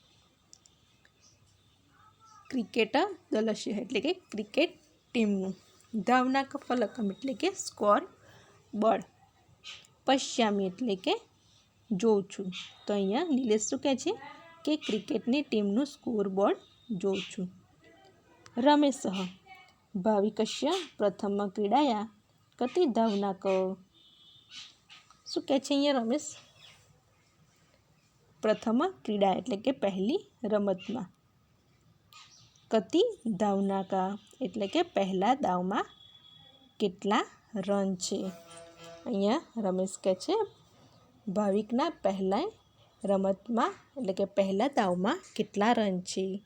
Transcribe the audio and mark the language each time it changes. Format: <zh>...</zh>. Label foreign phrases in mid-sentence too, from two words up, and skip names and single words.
<sa>ક્રિકેટ દલશ</sa> <gu>એટલે કે ક્રિકેટ ટીમનું.</gu> <sa>ધાવનાક ફલકમ</sa> <gu>એટલે કે</gu> <en>score board.</en> <gu>પશ્યામી એટલે કે જોઉં છું. તો અહીંયા નિલેશ શું કહે છે કે ક્રિકેટની ટીમનું</gu> <en>score board</en> <gu>જોઉં છું.</gu> <sa>रमेशः भाविकस्य प्रथमक्रीडायां कति धावनाक?</sa> <gu>શું કહે છે અહીંયા રમેશ? પ્રથમ ક્રીડા એટલે કે પહેલી રમતમાં</gu> <sa>કતિ દાવનાકા</sa> <gu>એટલે કે પહેલા દાવમાં કેટલા રન છે? અહીંયા રમેશ કહે છે ભાવિકના પહેલા રમતમાં એટલે કે પહેલા દાવમાં કેટલા રન છે?</gu>